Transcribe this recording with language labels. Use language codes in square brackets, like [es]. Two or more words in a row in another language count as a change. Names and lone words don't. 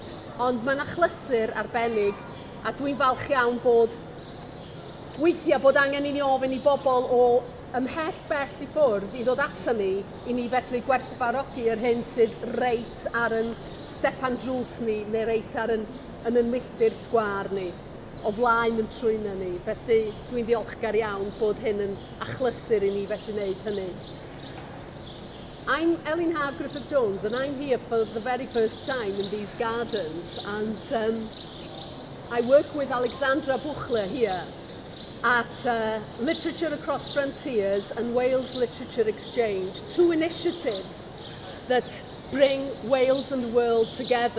[cy] Ond mae'n achlysur arbennig a dwi'n falch iawn bod weithiau bod angen I ni ofyn I bobl o ymhell bell I ffwrdd I ddod ato ni I ni fedru gwerthfawrogi yr hyn sydd reit ar yn stepan drws ni neu reit ar yn milltir sgwar ni o flaen yn trwyna ni. Felly dwi'n ddiolchgar iawn bod hyn yn achlysur I ni fedru wneud hynny. [en] I'm Elin Haf Griffith-Jones and I'm here for the very first time in these gardens and I work with Alexandra Buchler here at Literature Across Frontiers and Wales Literature Exchange, two initiatives that bring Wales and the world together.